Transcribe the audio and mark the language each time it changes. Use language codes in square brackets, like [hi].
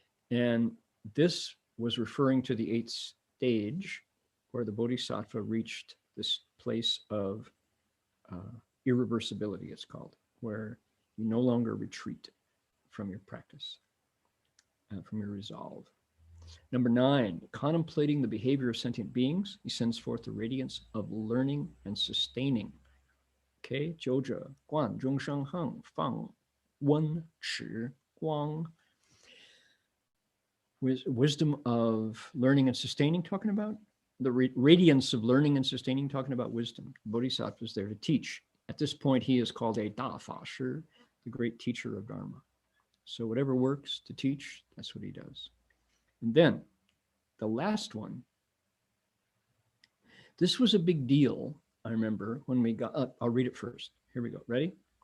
[en] And this was referring to the 8th stage, where the Bodhisattva reached this place of irreversibility, it's called, where you no longer retreat from your practice, from your resolve. Number 9, contemplating the behavior of sentient beings, he sends forth the radiance of learning and sustaining. [zh] Okay, 九者观众生恒放温持光. [en] Wisdom of learning and sustaining, talking about the radiance of learning and sustaining, talking about wisdom. Bodhisattva is there to teach. At this point, he is called a Da Fa Shi, the great teacher of Dharma. So whatever works to teach, that's what he does. And then the last one, this was a big deal, I remember, when we got up. I'll read it first. Here we go. Ready?